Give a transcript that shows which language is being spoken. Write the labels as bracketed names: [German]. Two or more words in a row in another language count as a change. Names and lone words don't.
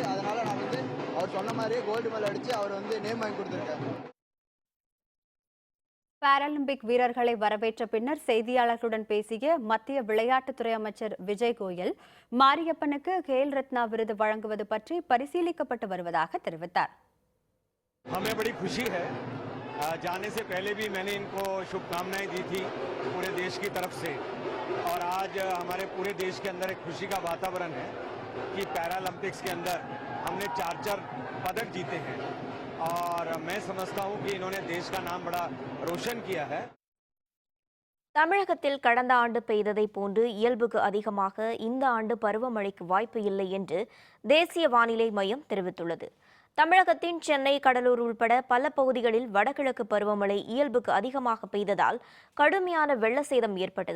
[Tamil] அதனால நான் வந்து அவர் சொன்ன மாதிரியே [English] gold medal [Tamil] அடித்து அவர் வந்து நேம் வாங்கி கொடுத்துருக்கேன். பாராலிம்பிக் வீரர்களை வரவேற்ற பின்னர் செய்தியாளர்களுடன் பேசிய மத்திய விளையாட்டுத்துறை அமைச்சர் விஜய் கோயல் மாரியப்பனுக்கு கேல் ரத்னா விருது வழங்குவது பற்றி பரிசீலிக்கப்பட்டு வருவதாக தெரிவித்தார். [Hindi] हमें बड़ी खुशी है, जाने से पहले भी मैंने इनको शुभकामनाएं दी थी पूरे देश की तरफ से और आज हमारे पूरे देश के अंदर एक खुशी का वातावरण है कि पैरालंपिक्स के अंदर हमने 4 पदक जीते हैं और मैं समझता हूं कि इन्होंने देश का नाम बड़ा रोशन किया है. [Tamil] தமிழகத்தில் கடந்த ஆண்டு பெய்ததை போன்று இயல்புக்கு அதிகமாக இந்த ஆண்டு பருவமழைக்கு வாய்ப்பு இல்லை என்று தேசிய வானிலை மையம் தெரிவித்துள்ளது. தமிழகத்தின் சென்னை, கடலூர் உள்பட பல பகுதிகளில் வடகிழக்கு பருவமழை இயல்புக்கு அதிகமாக பெய்ததால் கடுமையான வெள்ள சேதம் ஏற்பட்டது.